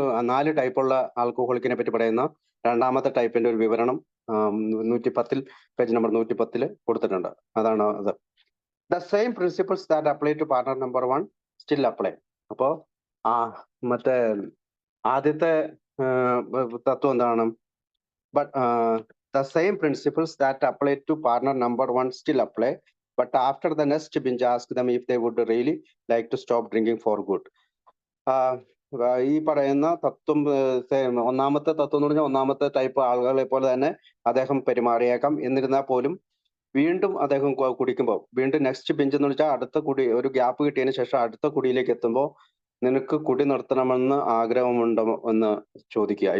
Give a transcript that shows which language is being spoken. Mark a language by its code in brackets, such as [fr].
[ml] 4 ടൈപ്പുള്ള ആൽക്കഹോളിക്കിനെ പറ്റി പറയുന്ന രണ്ടാമത്തെ ടൈപ്പിന്റെ ഒരു വിവരണം 110 പേജ് നമ്പർ 110 കൊടുത്തിട്ടുണ്ട്. അതാണ് അത്. [en] The same principles that apply to partner number 1 still apply. [ml] അപ്പോ മറ്റേ ആദ്യത്തെ തത്വം എന്താണ്? [en] But the same principles that apply to partner number 1 still apply. But after the next binge, ask them if they would really like to stop drinking for good. [ml] ഈ പറയുന്ന തത്വം, ഒന്നാമത്തെ തത്വം എന്ന് പറഞ്ഞാൽ ഒന്നാമത്തെ ടൈപ്പ് ആളുകളെ പോലെ തന്നെ അദ്ദേഹം പെരുമാറിയേക്കാം. എന്നിരുന്നാൽ പോലും വീണ്ടും അദ്ദേഹം കുടിക്കുമ്പോൾ, വീണ്ടും [en] next bench [ml] എന്ന് വെച്ചാൽ അടുത്ത കുടി, ഒരു ഗ്യാപ്പ് കിട്ടിയതിന് ശേഷം അടുത്ത കുടിയിലേക്ക് എത്തുമ്പോൾ നിനക്ക് കുടി നിർത്തണമെന്ന് ആഗ്രഹമുണ്ടോ എന്ന് ചോദിക്കുക.